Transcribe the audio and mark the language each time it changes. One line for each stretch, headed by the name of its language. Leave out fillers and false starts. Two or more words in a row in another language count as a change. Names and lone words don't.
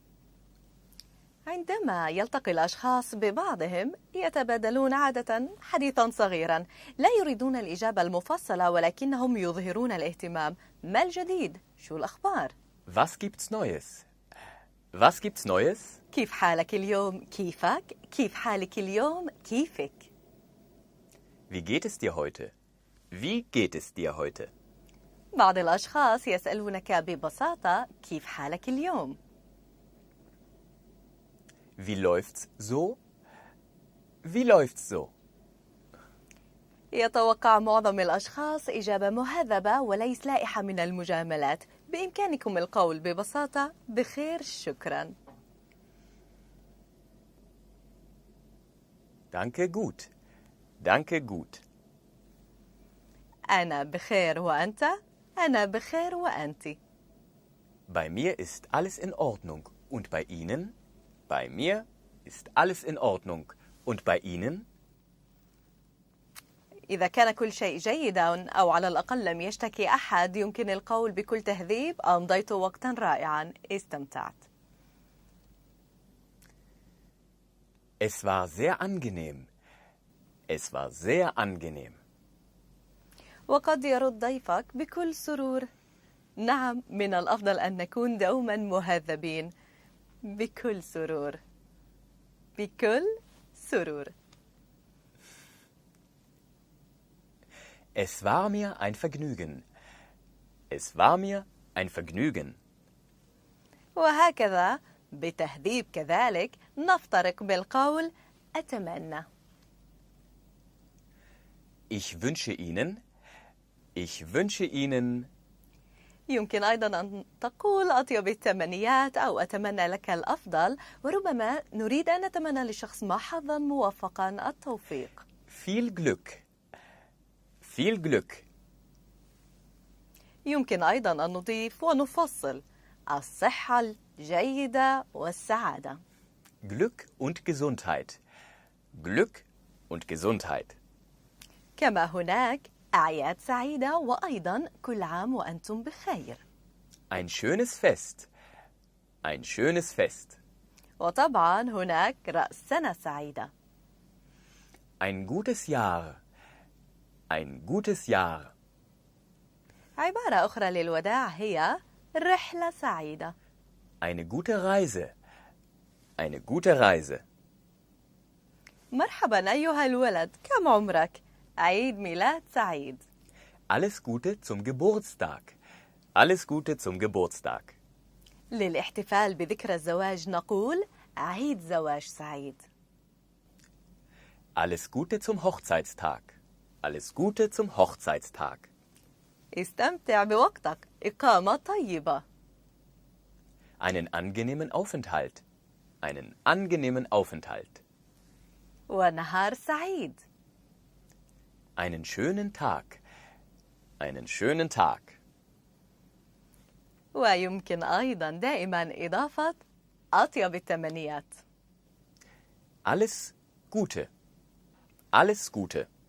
Arabic: عندما يلتقي الأشخاص ببعضهم يتبادلون عادة حديثا صغيرا. لا يريدون الإجابة المفصلة ولكنهم يظهرون الاهتمام. ما الجديد؟ شو الأخبار؟
German: Was gibt's Neues? Was gibt's Neues?
Arabic: كيف حالك اليوم؟ كيفك؟ كيف حالك اليوم؟ كيفك؟
German: Wie geht es dir heute? Wie geht es dir heute?
Arabic: بعض الأشخاص يسألونك ببساطة كيف حالك اليوم؟
German: Wie läuft's so? Wie läuft's so?
Arabic: يتوقع معظم الأشخاص إجابة مهذبة وليس لائحة من المجاملات. بإمكانكم القول ببساطة بخير شكرا.
German: Danke gut. Danke gut.
Arabic: أنا بخير وأنت؟ أنا بخير وأنت.
German: Bei mir ist alles in Ordnung. Und bei Ihnen? Bei mir ist alles in Ordnung. Und bei Ihnen?
Arabic: إذا كان كل شيء جيدا أو على الأقل لم يشتكي أحد يمكن القول بكل تهذيب أمضيت وقتا رائعا، استمتعت.
German: Es war sehr angenehm. Es war sehr angenehm.
Arabic: وقد يرد ضيفك بكل سرور. نعم، من الأفضل أن نكون دوما مهذبين. بكل سرور. بكل سرور.
German: Es war mir ein Vergnügen. Es war mir ein Vergnügen.
Arabic: وهكذا بتهذيب كذلك نفترق بالقول أتمنى.
German: Ich wünsche Ihnen.
Arabic: يمكن أيضا أن تقول أطيب التمنيات أو أتمنى لك الأفضل، وربما نريد أن نتمنى لشخص ما حظا موفقا التوفيق.
German: Viel Glück. Viel Glück.
Arabic: يمكن أيضا أن نضيف ونفصل الصحة الجيدة والسعادة.
German: Glück und Gesundheit. Glück und Gesundheit.
Arabic: كما هناك أعياد سعيدة وأيضا كل عام وأنتم بخير.
German: Ein schönes Fest. Ein schönes Fest.
Arabic: وطبعا هناك رأس سنة سعيدة.
German: Ein gutes Jahr. Ein gutes Jahr.
Arabic: عبارة أخرى للوداع هي رحلة سعيدة.
German: Eine gute Reise. Eine gute Reise.
Arabic: مرحبا أيها الولد، كم عمرك؟ عيد ميلاد سعيد.
German: Alles Gute zum Geburtstag. Alles Gute zum Geburtstag.
Arabic: للاحتفال بذكرى الزواج نقول عيد زواج سعيد.
German: Alles Gute zum Hochzeitstag. Alles Gute zum Hochzeitstag.
Arabic: استمتع بوقتك، إقامة طيبة.
German: Einen angenehmen Aufenthalt. Einen angenehmen Aufenthalt.
Arabic: ونهار سعيد.
German: Einen schönen Tag. Einen schönen Tag.
Arabic: ويمكن أيضا دائما إضافة أطيب التمنيات.
German: Alles Gute. Alles Gute.